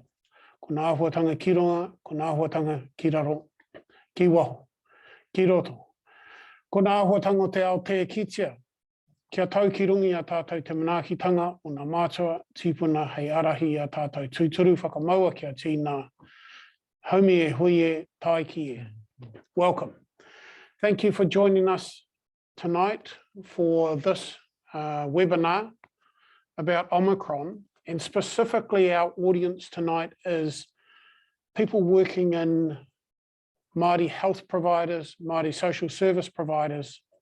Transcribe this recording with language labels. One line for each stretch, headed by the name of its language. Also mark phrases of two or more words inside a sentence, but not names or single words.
Māori: Ko ngā āhuatanga ki ronga, ko ngā āhuatanga ki raro, ki waho, ki roto. Ko ngā āhuatanga o te Aotea kitia, kia tau ki rungi a tātou te manaakitanga o ngā mātua tīpuna hei arahi a tātou tūturu whakamaua kia tīnā. Haumi e hui e, tai ki e.
English: Welcome. Thank you for joining us tonight for this webinar about Omicron, and specifically our audience tonight is people working in Māori health providers, Māori social service providers.